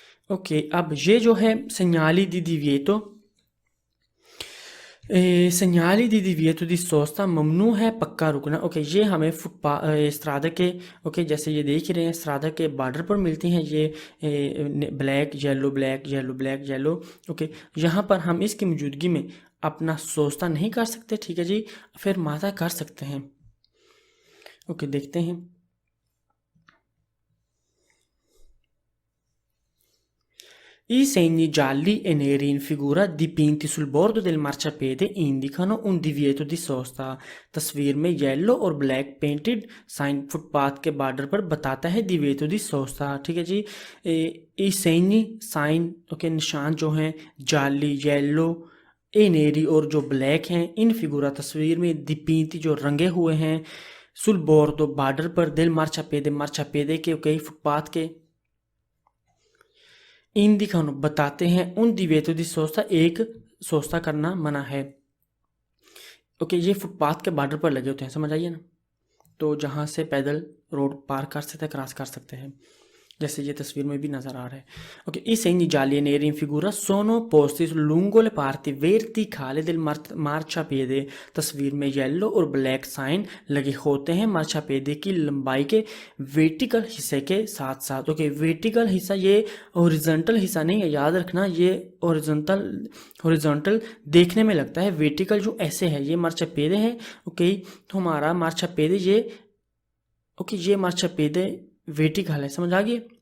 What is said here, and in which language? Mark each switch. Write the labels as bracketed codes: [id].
[hi] Okay, अब ये जो है [it] segnali di divieto, segnali di divieto di sosta, [hi] ममनू है पक्का रुकना, ओके, ये हमें स्ट्रादा के, ओके, जैसे ये देख ही रहे हैं स्ट्रादा के बॉर्डर पर मिलती हैं ये black yellow black yellow black yellow, okay, यहाँ पर हम इसकी मौजूदगी में अपना सोस्ता नहीं कर सकते, ठीक है जी, फिर माता कर सकते हैं, ओके, देखते हैं। [it] I segni gialli e neri in figura dipinti sul bordo del marciapiede indicano un divieto di sosta। [hi] तस्वीर में येलो और ब्लैक पेंटेड साइन फुटपाथ के बॉर्डर पर बताता है [it] divieto di sosta, [hi] ठीक है जी। ई segni साइन, ओके, निशान जो हैं जाली येलो, ए नेरी और जो ब्लैक हैं, इन फिगूरा तस्वीर में, दीपींती जो रंगे हुए हैं, सुल बोर्डो बॉर्डर पर, दिल मार्चापेदे के, ओके, फुटपाथ के, इन दिखानो बताते हैं, उन दिवेतो दी सोस्ता, एक सोस्ता करना मना है, ओके, ये फुटपाथ के बॉर्डर पर लगे होते हैं, समझ आइए ना, तो जहाँ से पैदल रोड पार कर सकते हैं, क्रॉस कर सकते हैं, जैसे ये तस्वीर में भी नज़र आ रहा है, okay. [it] I segni gialli e neri in figura sono posti lungo le parti verticali del marciapiede। [hi] तस्वीर में येलो और ब्लैक साइन लगे होते हैं मार्चापेदे की लंबाई के वर्टिकल हिस्से के साथ साथ, ओके, वर्टिकल हिस्सा ये हॉरिजॉन्टल हिस्सा नहीं है, याद रखना, ये हॉरिजॉन्टल देखने में लगता है, वर्टिकल जो ऐसे है ये मार्चापेदे है, ओके, तो हमारा मार्चापेदे ये, ओके, ये मार्चापेदे वर्टिकल है, समझ आ गई,